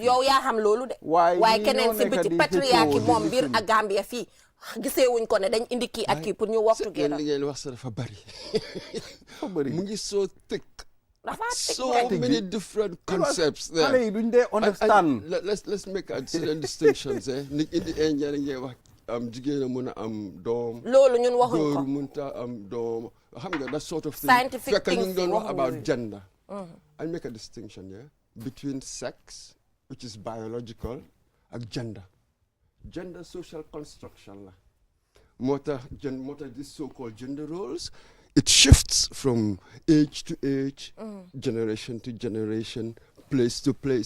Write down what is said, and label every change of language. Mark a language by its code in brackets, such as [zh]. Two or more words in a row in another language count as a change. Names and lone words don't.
[wo] yow yaa xam loolu de waaye keneen si biti patriarche moom biir ak Gambia fii gisee wuñ ko ne dañ indi kii ak kii pour ñu [en] work together [wo] li ngeen wax sa dafa bari mu ngi [en] so thick so right. many different concepts there [wo] xale yi duñ dee understand [en] let's make a certain distinctions [wo] nit indi engine ngeen wax jigéen a mun a am doom loolu ñun waxuñ ko góor munta am doom xam nga [en] that sort of thing scientific things [wo] ñu doon wax [en] about gender I make a distinction between sex which is biological ak gender social construction la this so-called gender roles, it shifts from age to age, generation to generation, place to place.